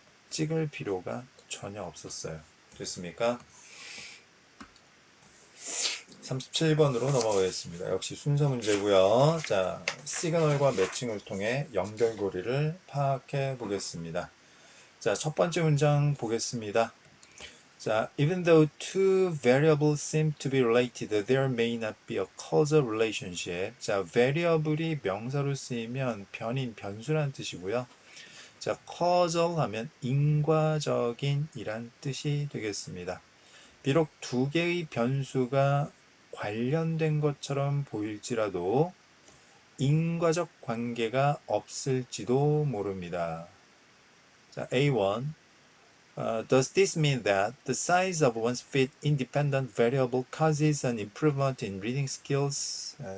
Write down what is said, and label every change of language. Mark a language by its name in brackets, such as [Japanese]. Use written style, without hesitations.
[Korean] 찍을 필요가 전혀 없었어요. 됐습니까? 37번으로 넘어가겠습니다. 역시 순서 문제고요. 자, 시그널과 매칭을 통해 연결고리를 파악해 보겠습니다. 자, 첫 번째 문장 보겠습니다. [English] 자, even though two variables seem to be related, there may not be a causal relationship. [Korean] 자, variable이 명사로 쓰이면 변인, 변수란 뜻이고요. 자, causal 하면 인과적인 이란 뜻이 되겠습니다. 비록 두 개의 변수가 관련된 것처럼 보일지라도 인과적 관계가 없을지도 모릅니다. 자, A1. [English] Does this mean that the size of one's feet independent variable causes an improvement in reading skills?